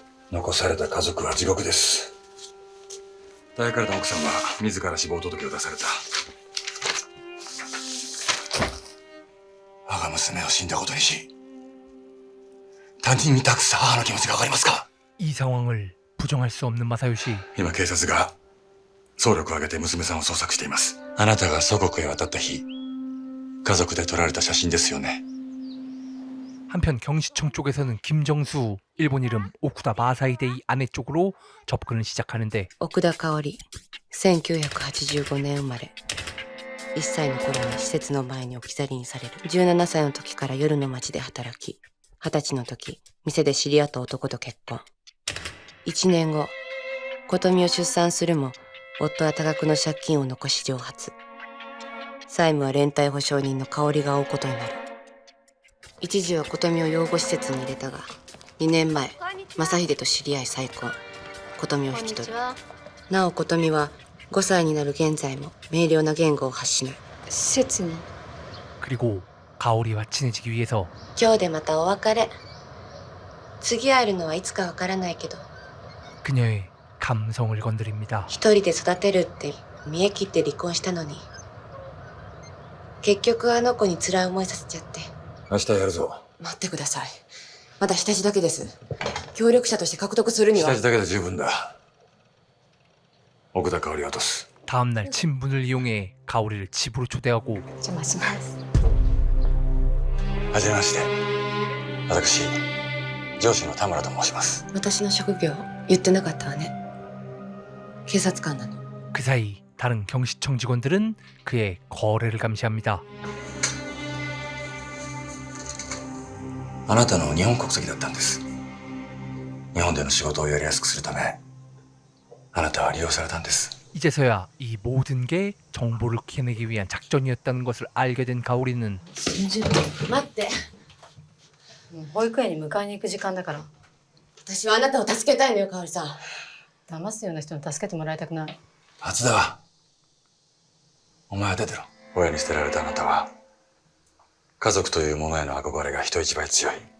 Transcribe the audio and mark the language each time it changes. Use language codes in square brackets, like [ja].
[ja] 残された家族は地獄です。抱かれた奥さんは自ら死亡届を出された。我が娘を死んだことにし、他人に託す母の気持ちがわかりますか？ [ko] 이 상황을 부정할 수 없는 마사요시. [ja] 今警察が総力を挙げて娘さんを捜索しています。あなたが祖国へ渡った日、家族で撮られた写真ですよね。 [ko] 한편 경시청 쪽에서는 김정수, 일본 이름 오쿠다 마사히데이 아내 쪽으로 접근을 시작하는데 [ja] 奥田香織、1985年生まれ。 1歳の頃に施設の前に置き去りにされる。17歳の時から夜の街で働き、20歳の時、店で知り合った男と結婚。 1年後、琴美を出産するも、夫は多額の借金を残し蒸発。債務は連帯保証人の香織が負うことになる。一時は琴美を養護施設に入れたが、2年前、正秀と知り合い再婚。琴美を引き取る。なお琴美は5歳になる現在も明瞭な言語を発しない。施設に。 [ko] 그리고 가오리와 친해지기 위해서 [ja] 今日でまたお別れ。次会えるのはいつかわからないけど、 [ko] 그녀의 감성을 건드립니다. [ja] 一人で育てるって見え切って離婚したのに、結局あの子に辛い思いさせちゃって。明日やるぞ。待ってください。まだ下地だけです。協力者として獲得するには。下地だけで十分だ。奥田香織を落とす。 [ko] 다음날 친분을 이용해 가오리를 집으로 초대하고 [ja] 邪魔します。はじめまして。私、上司の田村と申します。私の職業言ってなかったわね。警察官なの。 [ko] 그 사이 다른 경시청 직원들은 그의 거래를 감시합니다. [ja] あなたの日本国籍だったんです。日本での仕事をやりやすくするため、あなたは利用されたんです。 [ko] 이제서야 이 모든 게 정보를 캐내기 위한 작전이었다는 것을 알게 된 가오리는 [ja] 待って。もう保育園に迎えに行く時間だから。私はあなたを助けたいのよ、かおりさん。騙すような人に助けてもらいたくない。松田、お前は出てろ。親に捨てられたあなたは家族というものへの憧れが人一倍強い。